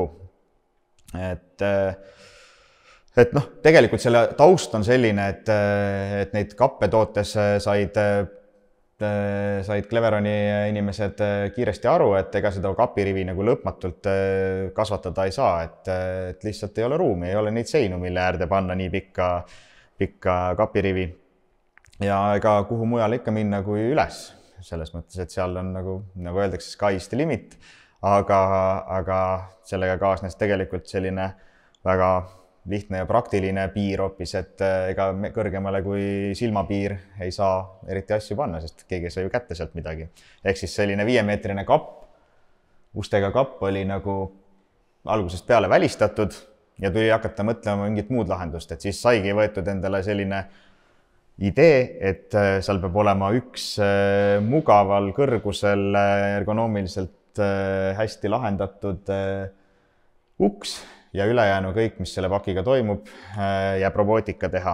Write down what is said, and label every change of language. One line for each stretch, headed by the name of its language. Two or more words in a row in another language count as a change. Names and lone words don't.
Estonian: Et tegelikult selle taust on selline, et neid kappe tootes said said Cleveroni inimesed kiiresti aru, et ega seda kapirivi nagu lõpmatult kasvatada ei saa, et lihtsalt ei ole ruumi, ei ole neid seinu, mille äärde panna nii pikka kapirivi. Ja ega kuhu mujal ikka minna kui üles, selles mõttes, et seal on nagu öeldakse,
English: sky's the limit,
Estonian: aga sellega kaasnes tegelikult selline väga lihtne ja praktiline piir hoopis, et ega kõrgemale kui silmapiir ei saa eriti asju panna, sest keegi ei saa ju kätte sealt midagi. Ehk siis selline 5-meetrine kapp, ustega kapp oli nagu algusest peale välistatud ja tuli hakata mõtlema mingit muud lahendust, et siis saigi võetud endale selline idee, et seal peab olema üks mugaval kõrgusel ergonoomiliselt hästi lahendatud uks ja ülejäänu kõik, mis selle pakiga toimub, jääb robootika teha.